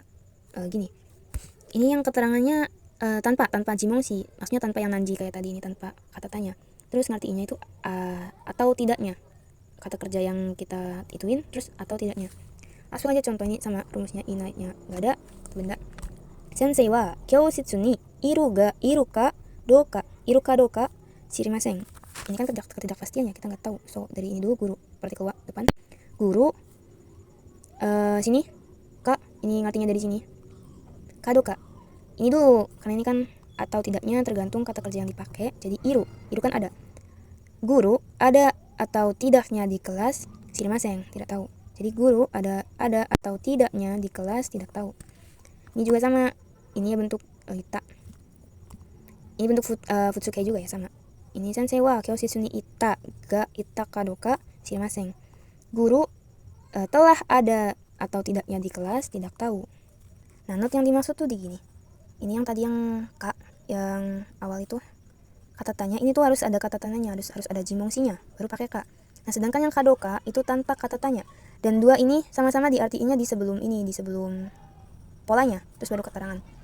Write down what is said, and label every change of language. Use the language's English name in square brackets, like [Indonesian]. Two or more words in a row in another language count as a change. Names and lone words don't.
[Indonesian] Gini. Ini yang keterangannya tanpa jimong sih. Maksudnya tanpa yang nanji kayak tadi, ini tanpa kata tanya. Terus ngartiinnya itu atau tidaknya. Kata kerja yang kita ituin terus atau tidaknya. Langsung aja contoh ini sama rumusnya. Inanya enggak ada benda. [Japanese] 先生は教室にいるかどうか知りません. [Indonesian] Ini kan ketidakpastiannya, kita nggak tahu. So, dari ini dulu guru, partikel wa depan. Guru sini kak, ini ngartinya dari sini kadoka ini dulu, karena ini kan atau tidaknya tergantung kata kerja yang dipakai. Jadi iru kan ada, guru ada atau tidaknya di kelas shirimasen, tidak tahu. Jadi guru ada atau tidaknya di kelas, tidak tahu. Ini juga sama, ini ya bentuk ita, ini bentuk futsuke juga ya, sama. [Japanese] Ini 先生は教室にいたかどうか知りません. [Indonesian] Guru telah ada atau tidaknya di kelas, tidak tahu. Nah, not yang dimaksud tuh di gini. Ini yang tadi yang kak, yang awal itu kata tanya, ini tuh harus ada kata tanyanya, harus ada jimongsinya, baru pakai kak. Nah, sedangkan yang kadoka itu tanpa kata tanya. Dan dua ini sama-sama diartiinnya di sebelum polanya, terus baru keterangan.